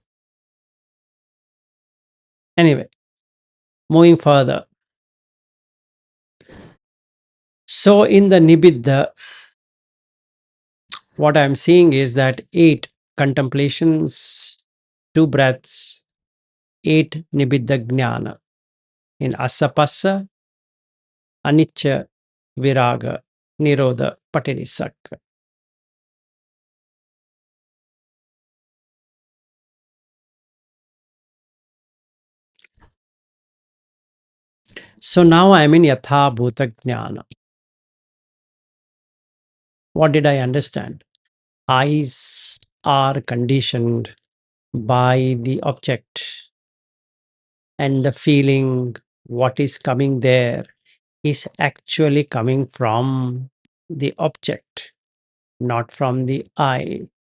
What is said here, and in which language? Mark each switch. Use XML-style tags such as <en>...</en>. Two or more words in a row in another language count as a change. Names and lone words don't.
<en>Anyway, moving further. So in the Nibida, what I'm seeing is that 8 contemplations, 2 breaths, 8 Nibida jnana in asapassa,</en> <pi>anicca, viraga, nirodha, patinisakha.</pi> <en>So now I'm in</en> <pi>yatha bhuta jnana.</pi> <en>What did I understand? Eyes are conditioned by the object, and the feeling, what is coming there, is actually coming from the object, not from the eye.</en>